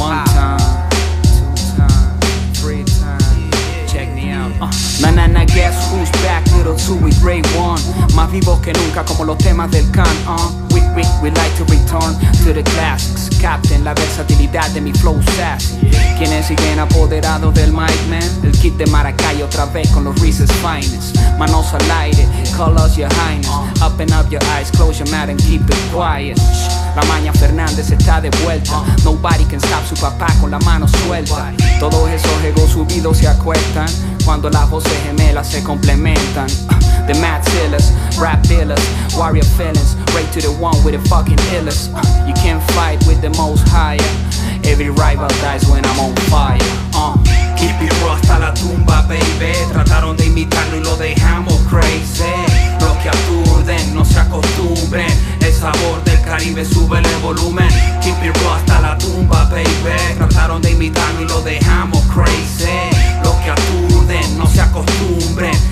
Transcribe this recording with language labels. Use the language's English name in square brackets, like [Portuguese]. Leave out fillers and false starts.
[English] One time, two times, three times. Check me out. Na, guess who's back? Little two with grade one. [Spanish] Más vivos que nunca como los temas del can. [English] We like to return to the classics. [Spanish] Captain, la versatilidad de mi [English] flow sassy. [Spanish] Quienes siguen apoderados del [English] mic man. [Spanish] El kit de Maracay otra vez con los Reese's finest. Manos al aire, [English] call us your highness. Open up your eyes, close your mouth and keep it quiet. [Spanish] La maña Fernández está de vuelta. [English] Nobody can stop [Spanish] su papá con la mano suelta. Todos esos egos subidos se acuestan cuando las voces gemelas se complementan. [English] The mad killers, rap dealers, warrior feelings, right to the one with the fucking illest. You can't fight with the most higher. Every rival dies when I'm on fire. Keep it raw [Spanish] hasta la tumba, [English] baby. [Spanish] Trataron de imitarlo y lo dejamos [English] crazy. [Spanish] Los que aturden, no se acostumbren. El sabor del Caribe, sube el volumen. [English] Keep it raw [Spanish] hasta la tumba, [English] baby. [Spanish] Trataron de imitarlo y lo dejamos [English] crazy. [Spanish] Los que aturden, no se acostumbren.